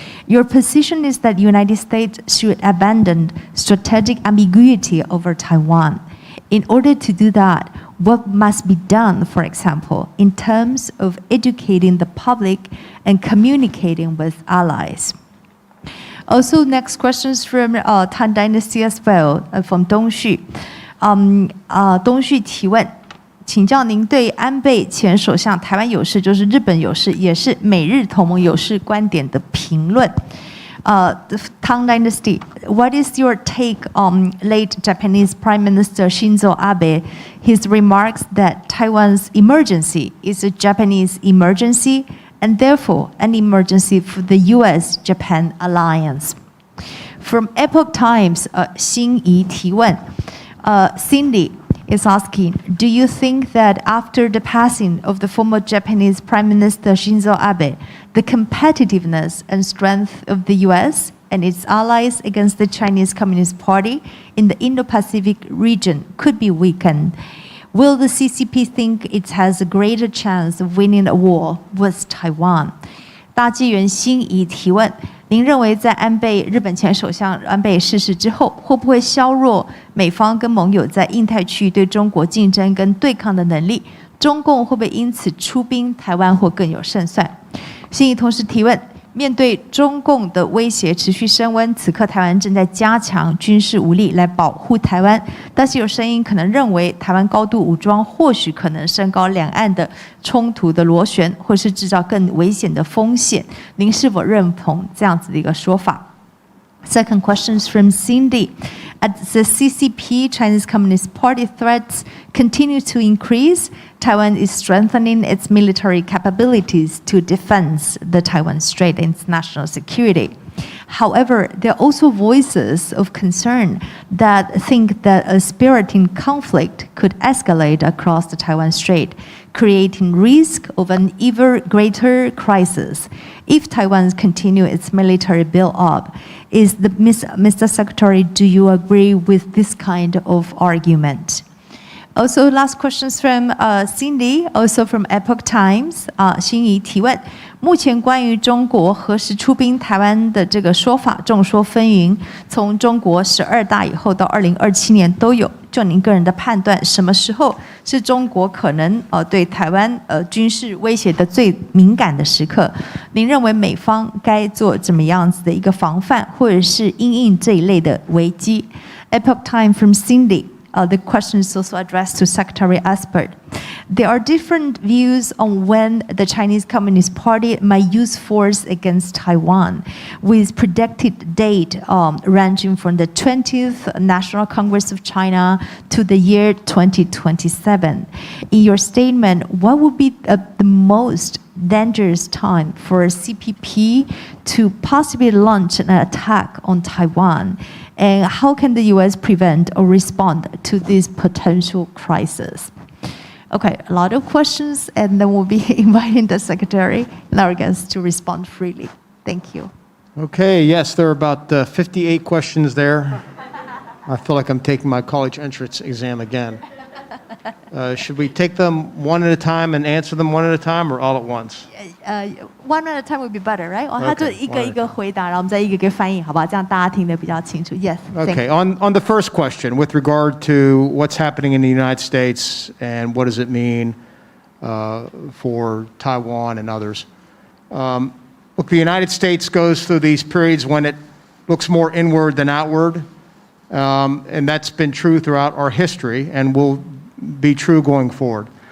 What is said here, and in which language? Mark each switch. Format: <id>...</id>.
<en>Your position is that the United States should abandon strategic ambiguity over Taiwan. In order to do that, what must be done, for example, in terms of educating the public and communicating with allies? Also, next questions from Tang Dynasty as well, from Dong Xu.</en> <zh>Dong Xu 提问，请教您对安倍前首相台湾有事，就是日本有事，也是美日同盟有事观点的评论。</zh> <en>The Tang Dynasty, what is your take on late Japanese Prime Minister Shinzo Abe, his remarks that Taiwan's emergency is a Japanese emergency and therefore an emergency for the US-Japan alliance? From Epoch Times,</en> <zh>辛怡提问,</zh> <en>Cindy is asking, do you think that after the passing of the former Japanese Prime Minister Shinzo Abe, the competitiveness and strength of the US and its allies against the Chinese Communist Party in the Indo-Pacific region could be weakened. Will the CCP think it has a greater chance of winning a war with Taiwan?</en> <zh>大纪元心仪提问：您认为在日本前首相安倍逝世之后，会不会削弱美方跟盟友在印太区域对中国竞争跟对抗的能力？中共会不会因此出兵台湾或更有胜算？心仪同时提问：面对中共的威胁持续升温，此刻台湾正在加强军事武力来保护台湾，但是有声音可能认为台湾高度武装或许可能升高两岸的冲突的螺旋，或是制造更危险的风险。您是否认同这样子的一个说法？</zh> <en>Second question is from Cindy. As the CCP, Chinese Communist Party threats continue to increase, Taiwan is strengthening its military capabilities to defend the Taiwan Strait and its national security. However, there are also voices of concern that think that a spiriting conflict could escalate across the Taiwan Strait, creating risk of an even greater crisis. If Taiwan continues its military build-up, Mr. Secretary, do you agree with this kind of argument? Also, last questions from Cindy, also from Epoch Times.</en> <zh>心仪提问：目前关于中国何时出兵台湾的这个说法众说纷纭，从中国12大以后到2027年都有。就您个人的判断，什么时候是中国可能对台湾军事威胁的最敏感的时刻？您认为美方该做怎么样子的一个防范，或者是因应这一类的危机 ？</zh> <en>Epoch Time from Cindy. The question is also addressed to Secretary Esper. There are different views on when the Chinese Communist Party might use force against Taiwan, with predicted date ranging from the 20th National Congress of China to the year 2027. In your statement, what would be the most dangerous time for CPP to possibly launch an attack on Taiwan? And how can the U.S. prevent or respond to this potential crisis? Okay, a lot of questions, and then we'll be inviting the Secretary and our guests to respond freely. Thank you. Okay, yes, there are about 58 questions there. I feel like I'm taking my college entrance exam again. Should we take them one at a time and answer them one at a time, or all at once? One at a time would be better, right?</en> <zh>他就一个一个回答，然后我们再一个一个翻译，好吧？这样大家听得比较清楚。</zh> <en>Yes. Okay. On the first question, with regard to what's happening in the United States and what does it mean for Taiwan and others, look, the United States goes through these periods when it looks more inward than outward, and that's been true throughout our history and will be true going forward.</en>